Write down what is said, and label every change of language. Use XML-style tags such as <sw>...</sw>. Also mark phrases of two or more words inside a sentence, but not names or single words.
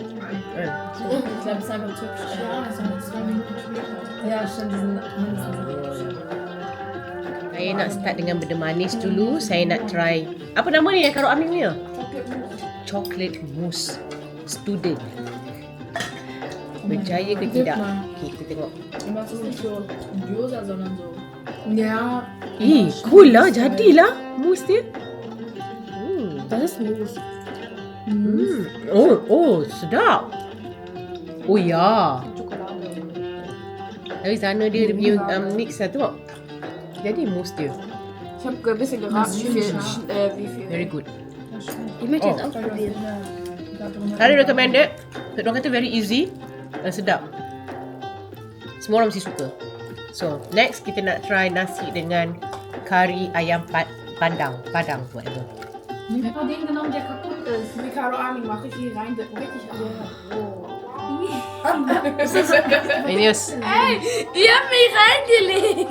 <de>ich glaube, es ist einfach türkisch. Ja, das sind 2 Minuten später. Ja, stimmt, die sind mindestens.</de> <ms>Saya nak start dengan benda manis dulu. Saya nak try. Apa nama ni yang Cairo Aming ni?</ms> <en>Chocolate mousse student.</en> <ms>Berjaya ke tidak? Okay, kita tengok.</ms> <de>Das ist nicht so Gyoza, sondern so. Ja.</de> <ms>Cool lah. Jadilah mousse dia.</ms> <de>Das ist Mousse.</de> <ms>Oh, sedap. Oh ya. Tapi sana dia punya mix lah tu. Jadi mousse dia.</ms> <de>Ich habe ein bisschen geraten, wie viel.</de> <en>Very good.</en> <de>Ich möchte jetzt Oh. auch probieren.</de> <ms>Saya recommended. Orang kata</ms> <en>very easy</en> <ms>dan sedap. Semua orang mesti suka. So, next kita nak try nasi dengan kari ayam padang, whatever.</ms> <de>Ich habe den genommen, der kaputt ist. Wie Caro Armin mache ich hier rein, richtig. Inius. Ey, ihr habt mich reingelegt.</de>